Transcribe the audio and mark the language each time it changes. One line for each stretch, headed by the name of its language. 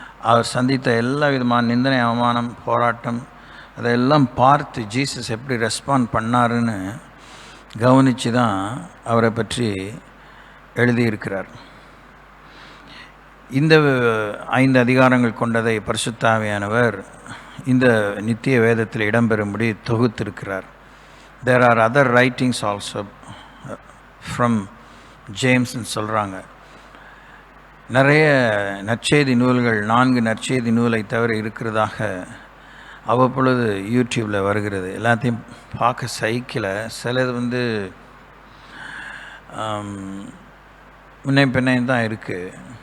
Tamil: அவர் சந்தித்த எல்லா விதமான நிந்தனை, அவமானம், போராட்டம் அதையெல்லாம் பார்த்து ஜீசஸ் எப்படி ரெஸ்பாண்ட் பண்ணாருன்னு கவனித்து தான் அவரை பற்றி எழுதியிருக்கிறார். இந்த 5 அதிகாரங்கள் கொண்டதை பரிசுத்த ஆவியானவர் இந்த நித்திய வேதத்தில் இடம்பெறும்படி தொகுத்திருக்கிறார்.
English: There are other writings also from James
Tamil: ன்னு சொல்கிறாங்க. நிறைய நற்செய்தி நூல்கள் 4 நற்செய்தி நூலை தவிர இருக்கிறதாக அவ்வப்பொழுது யூடியூப்பில் வருகிறது. எல்லாத்தையும் பார்க்க சைக்கிள சிலது முன்னை பின்னையும் தான் இருக்குது.